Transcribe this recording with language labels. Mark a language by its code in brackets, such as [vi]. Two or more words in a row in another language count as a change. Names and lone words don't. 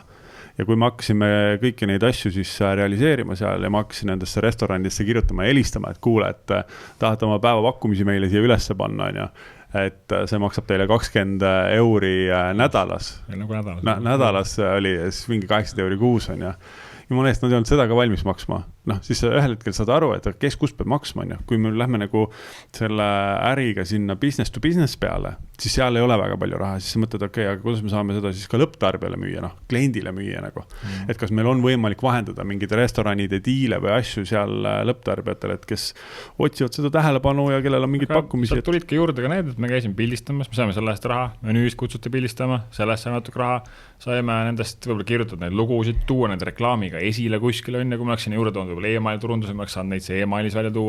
[et] Ja kui me hakkasime kõiki neid asju siis realiseerima seal ja ma hakkasin nendesse restoranidesse kirjutama ja helistama, et kuule, et tahate oma päeva pakkumisi meile siia ülesse panna, on ju. Et see maksab teile 20 € nädalas. Nagu nädalas oli siis mingi 8 € kuus, on ju. Jumala eest, nad ei olnud seda ka valmis maksma. Siis ühel hetkel saad aru, et kes kus peab maksma, on ju. Kui me lähme nagu selle äriga sinna [en] business to business [et] peale, siis seal ei ole väga palju raha. Siis sa mõtled, okei, aga kuidas me saame seda siis ka lõpptarbijale müüa, kliendile müüa nagu. Et kas meil on võimalik vahendada mingid restoranide diile või asju seal lõpptarbijatele, et kes otsivad seda tähelepanu ja kellel on mingid pakkumised. Tulid ka juurde ka need, et me käisime pildistamas, me saime selle eest raha, menüüs kutsuti pildistama, sellest saime natuke raha, saime nendest võib-olla kirjutada neid lugusid, tuua need reklaamiga esile kuskile, kui ma läksin juurde toonud e-maili turunduse, ma oleks saanud neid see e-mailis välja tuua.